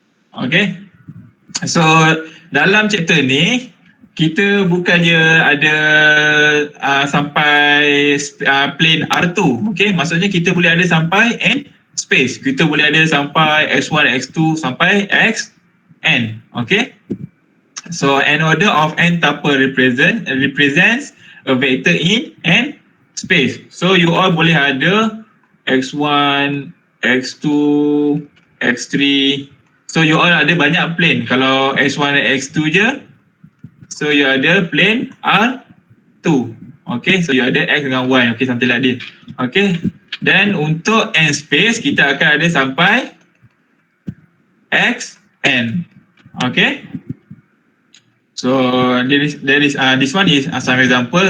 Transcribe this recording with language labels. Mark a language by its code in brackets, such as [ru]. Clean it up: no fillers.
[ms] Okay, so dalam chapter ni kita bukannya ada sampai plane R2. Okay, maksudnya kita boleh ada sampai n space. Kita boleh ada sampai x1, x2 sampai xn. [en] Okay, so an order of n tuple represents a vector in n space. [ms] So you all boleh ada x1, x2, x3. So you all ada banyak plane. Kalau x1 dan x2 je, so you ada plane R2. Okay, so you ada x dengan y. [en] Okay, something like this. [ms] Okay, then untuk n space kita akan ada sampai xn. [en] Okay, so this one is some example.